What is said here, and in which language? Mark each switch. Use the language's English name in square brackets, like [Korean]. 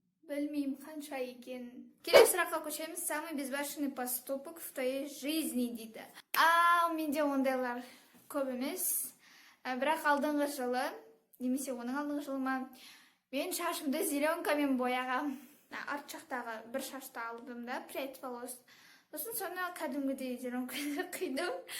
[Kazakh] Білмеймін қанша екен. Келесі сұраққа көшеміз. [Russian] Самый безбашенный поступок в твоей жизни [Kazakh] дейді. Менде ондайлар көп емес. Бірақ алдыңғы жылы, немесе оның алдыңғы жылыма, мен шашымды зеленкамен бояғам. Арт жақтағы бір шашты алдым да, [Russian] прядь волос. [Kazakh] Сосын соны кәдімгідей зеленкаға қидым.